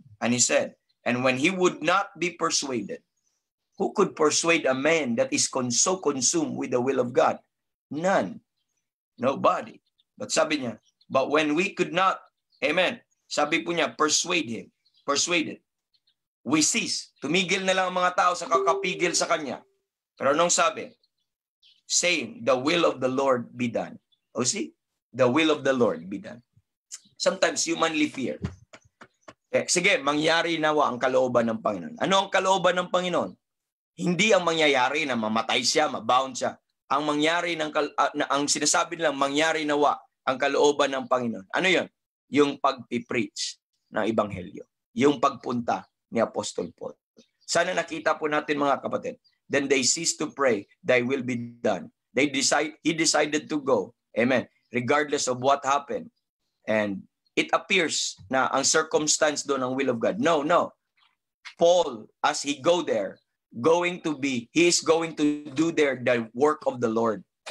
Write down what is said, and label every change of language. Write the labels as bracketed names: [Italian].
[English] And he said, and when he would not be persuaded, who could persuade a man that is so consumed with the will of God? None. Nobody. But [Filipino] sabi niya, [English] but when we could not, amen, [Filipino] sabi po niya, [English] persuaded. We cease. [Filipino] Tumigil na lang ang mga tao sa kakapigil sa kanya. Pero anong sabi? [English] Saying, the will of the Lord be done. Oh, see? The will of the Lord be done. Sometimes humanly fear. [Filipino] Sige, mangyari nawa ang kalooban ng Panginoon. Ano ang kalooban ng Panginoon? Hindi ang mangyayari na mamatay siya, mabound siya. Ang mangyari ang sinasabi nilang mangyari nawa ang kalooban ng Panginoon. Ano 'yon? Yung pag-preach ng ebanghelyo. Yung pagpunta ni Apostol Paul. Sana nakita po natin mga kapatid. [English] Then they ceased to pray, thy will be done. He decided to go. Amen. Regardless of what happened. And it appears [Filipino] na ang circumstance doon ang [English] will of God. No. Paul, as he go there, he is going to do there the work of the Lord.